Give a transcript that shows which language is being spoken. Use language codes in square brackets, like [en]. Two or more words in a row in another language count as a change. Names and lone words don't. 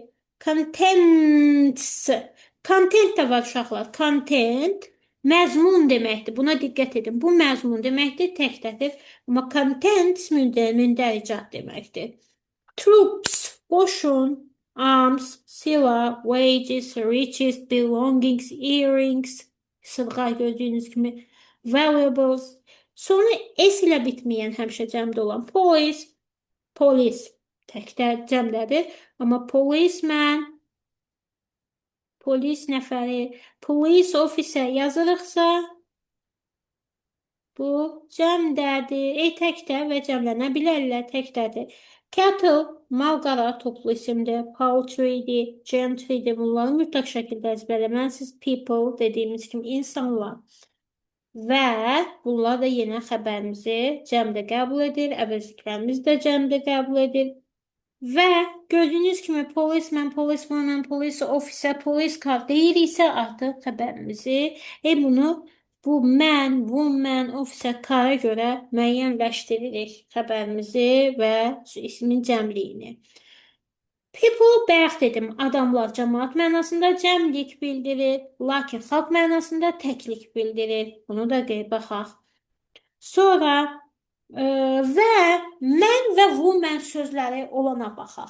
[az] Contents. Content də var uşaqlar. Content məzmun deməkdir. Buna diqqət edin. Bu məzmun deməkdir, təkdədir. Amma contents mündəricat deməkdir. Troops, qoşun, arms, silah, [en] wages, riches, belongings, earrings, [az] sırğa gördüyünüz kimi, valuables. Sonu S ilə bitməyən həmişə cəmdə olan police, polis təkdə cəmdədir. Amma policeman, polis nəfəri, [en] police officer [az] yazırıqsa, bu cəmdədir. Təkdə və cəmlənə bilərlər, təkdədir. Cattle, mal-qara, toplu isimdir. Poultry'dir, gentry'dir. Bunları mütləq şəkildə əzbərləməlisiniz. People dediyimiz kimi insanlar. Və bunlar da yenə xəbərimizi cəmdə qəbul edir. Əvəzliklərimiz də cəmdə qəbul edir. Və gördüyünüz kimi [en] policeman, policewoman, police officer, police car [az] deyiriksə artıq xəbərimizi bunu bu [en] man, woman, officer, car- [az] a görə müəyyənləşdiririk xəbərimizi və ismin cəmliyini. People bayaq dedim, adamlar, cəmaat mənasında cəmlik bildirir, lakin xalq mənasında təklik bildirir. Bunu da baxaq. Sonra və mən və woman sözləri olana baxaq.